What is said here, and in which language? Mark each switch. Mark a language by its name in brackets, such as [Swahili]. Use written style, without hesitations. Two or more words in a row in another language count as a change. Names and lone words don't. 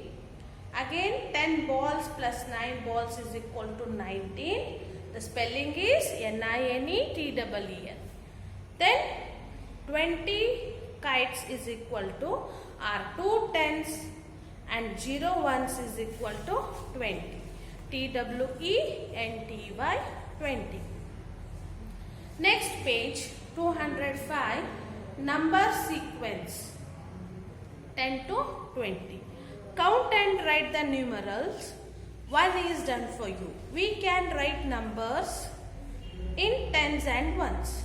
[English] Again 10 balls plus 9 balls is equal to 19. The spelling is N-I-N-E-T-E-E-N. Then 20 kites is equal to, or 2 tens and 0 ones is equal to 20. T-W-E-N-T-Y 20. Next page 205, number sequence 10 to 20. Count and write the numerals. 1 is done for you. We can write numbers in tens and ones.